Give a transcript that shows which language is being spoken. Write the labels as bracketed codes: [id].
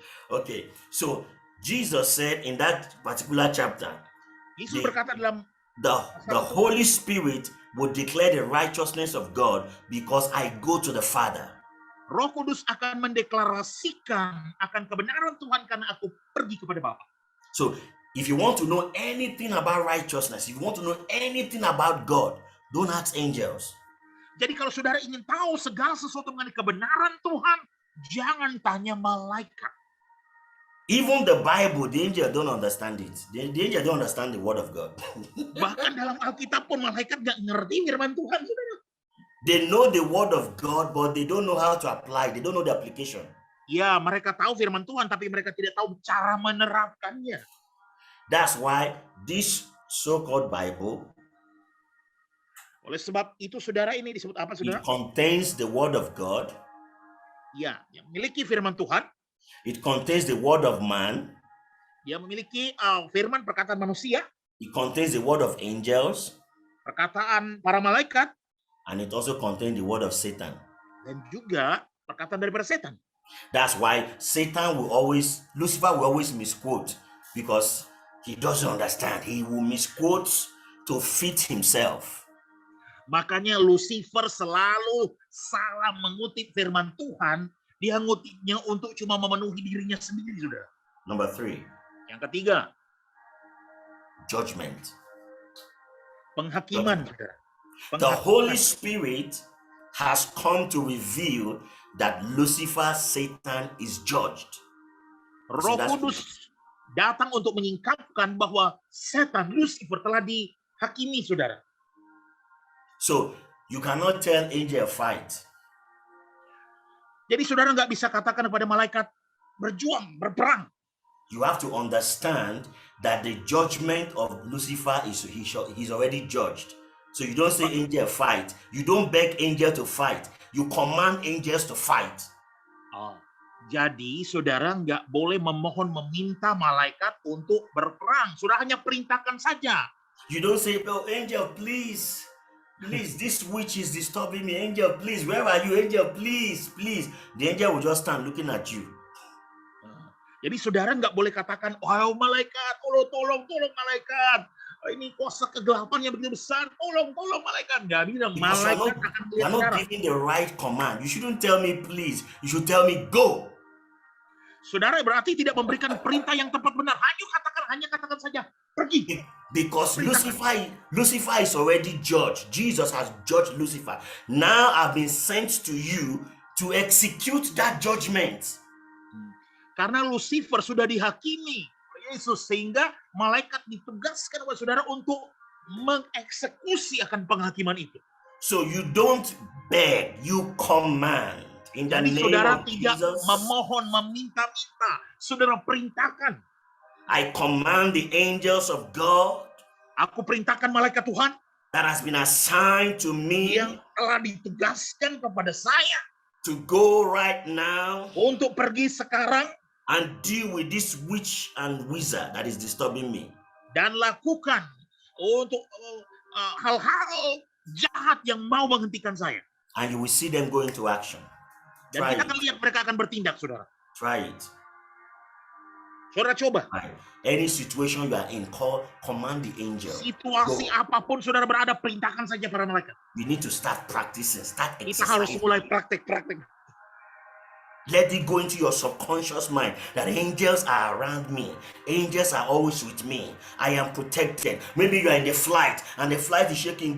[en] Okay, so Jesus said in that particular chapter, [id] Yesus berkata dalam [en] the Holy Spirit will declare the righteousness of God because I go to the Father. [id] Roh Kudus akan mendeklarasikan akan kebenaran Tuhan karena aku pergi kepada Bapa. [en] So, if you want to know anything about righteousness, if you want to know anything about God, don't ask angels. [id] Jadi kalau saudara ingin tahu segala sesuatu mengenai kebenaran Tuhan, jangan tanya malaikat. [en] Even the Bible, the angel don't understand it. The angel don't understand the word of God. [id] Bahkan dalam Alkitab pun malaikat nggak ngerti firman Tuhan, saudara. [en] They know the word of God, but they don't know how to apply. They don't know the application. [id] Ya, mereka tahu firman Tuhan, tapi mereka tidak tahu cara menerapkannya. [en] That's why this so-called Bible, [id] oleh sebab itu saudara, ini disebut apa, saudara? [en] it contains the word of God. [id] Ya, yang memiliki firman Tuhan. [en] It contains the word of man. [id] Dia memiliki firman perkataan manusia. [en] It contains the word of angels. [id] Perkataan para malaikat. [en] And it also contains the word of Satan. [id] Dan juga perkataan daripada setan. [en] That's why Lucifer will always misquote, because he doesn't understand. He will misquote to fit himself. [id] Makanya Lucifer selalu salah mengutip firman Tuhan. Dia ngutipnya untuk cuma memenuhi dirinya sendiri, saudara. [en] Number 3. [id] Yang ketiga, [en] judgment. [id] Penghakiman, saudara. [en] The Holy Spirit has come to reveal that Lucifer, Satan, is judged. [id] Roh Kudus datang untuk menyingkapkan bahwa setan, Lucifer, telah dihakimi, saudara. [en] So, you cannot tell angel fight. [id] Jadi saudara nggak bisa katakan kepada malaikat, berjuang, berperang. [en] You have to understand that the judgment of Lucifer he's already judged. So you don't say angel fight. You don't beg angel to fight. You command angels to fight. [id] Jadi saudara nggak boleh memohon meminta malaikat untuk berperang. Saudara hanya perintahkan saja. [en] You don't say, oh angel please, this witch is disturbing me. Angel please, where are you? Angel please. The angel will just stand looking at you. [id] Jadi saudara nggak boleh katakan, oh malaikat, tolong malaikat. Ini kuasa kegelapan yang begitu besar, tolong malaikat. Nggak bilang, malaikat akan melihat. [en] You're not giving the right command. You shouldn't tell me please. You should tell me go. [id] Saudara berarti tidak memberikan perintah yang tepat benar. Hanya katakan saja, pergi. [en] Because Lucifer is already judged. Jesus has judged Lucifer. Now I've been sent to you to execute that judgment. [id] Karena Lucifer sudah dihakimi Yesus, sehingga malaikat ditugaskan oleh saudara untuk mengeksekusi akan penghakiman itu. [en] So you don't beg, you command. In the [id] Jadi [en] name [id] saudara [en] of [id] tidak [en] Jesus, [id] memohon, meminta-minta, saudara perintahkan. [en] I command the angels of God. [id] Aku perintahkan malaikat Tuhan [en] that has been assigned to me [id] yang telah ditugaskan kepada saya [en] to go right now [id] untuk pergi sekarang [en] and deal with this witch and wizard that is disturbing me. [id] Dan lakukan untuk hal-hal jahat yang mau menghentikan saya. [en] And you will see them go into action. [id] Dan kita akan lihat mereka akan bertindak, saudara. [en] Try it. [id] Saudara coba. [en] Any situation you are in, command the angel. [id] Situasi apapun saudara berada, perintahkan saja para malaikat. [en] You need to start practicing, start exercising. [id] Kita harus mulai praktek. [en] Let it go into your subconscious mind that angels are around me. Angels are always with me. I am protected. Maybe you are in the flight and the flight is shaking.